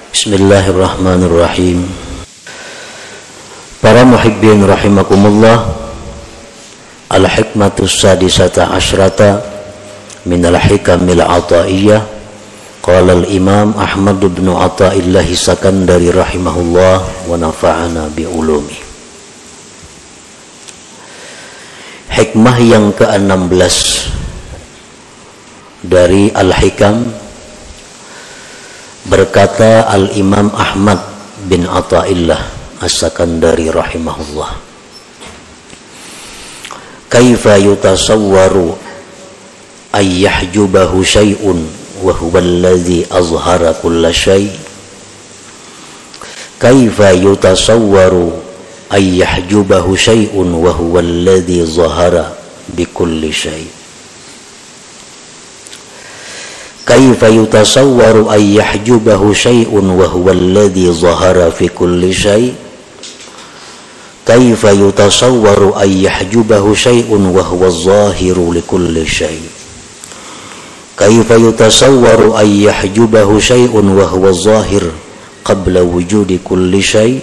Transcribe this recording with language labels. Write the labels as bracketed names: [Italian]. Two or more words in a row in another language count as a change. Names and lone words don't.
[Arabic] بسم الله الرحمن الرحيم. Para محبين رحمكم الله، الحكمة السادسة عشرة من الحكم العطائية. قال الإمام أحمد بن عطاء الله السكندري رحمه الله ونفعنا بعلومه. [Indonesian] Hikmah yang ke-16 dari al-hikam. Berkata Al-Imam Ahmad bin Athaillah As-Sakandari rahimahullah, [Arabic] كيف يتصور أن يحجبه شيء وهو الذي أظهر كل شيء'. كيف يتصور أن يحجبه شيء وهو الذي ظهر بكل شيء'. كيف يتصور أن يحجبه شيء وهو الذي ظهر في كل شيء'. كيف يتصور أن يحجبه شيء وهو الظاهر لكل شيء'. كيف يتصور أن يحجبه شيء وهو ظاهر قبل وجود كل شيء'.